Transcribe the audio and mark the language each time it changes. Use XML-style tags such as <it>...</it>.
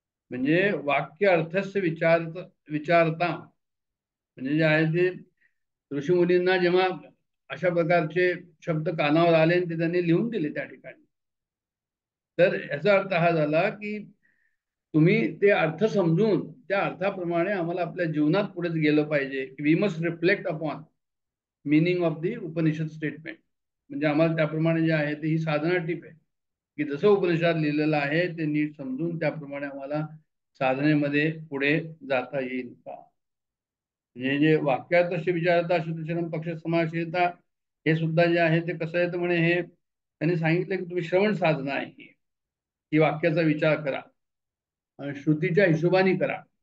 <mr>म्हणजे वाक्य अर्थस्य विचारता म्हणजे जे आहे ते ऋषीमुनींना जेव्हा अशा प्रकारचे शब्द कानावर आले आणि ते त्यांनी लिहून दिले त्या ठिकाणी, तर याचा अर्थ हा झाला की तुम्ही ते अर्थ समजून त्या अर्थाप्रमाणे आम्हाला आपल्या जीवनात पुढे गेलं पाहिजे.</mr> <en>We must reflect upon meaning of the Upanishad statement.</en> <mr>म्हणजे आम्हाला त्याप्रमाणे जे आहे ते ही साधना टीप आहे की जसं उपनिषद लिहिलेलं आहे ते नीट समजून त्याप्रमाणे आम्हाला साधनेमध्ये पुढे जाता येईल का. म्हणजे जे वाक्यात तसे विचारता शुद्धशरम पक्ष समाशीलता हे सुद्धा जे आहे ते कसं आहे तर म्हणे हे त्यांनी सांगितलं की तुम्ही श्रवण साधना आहे ही वाक्याचा विचार करा आणि श्रुतीच्या हिशोबाने करा.</mr>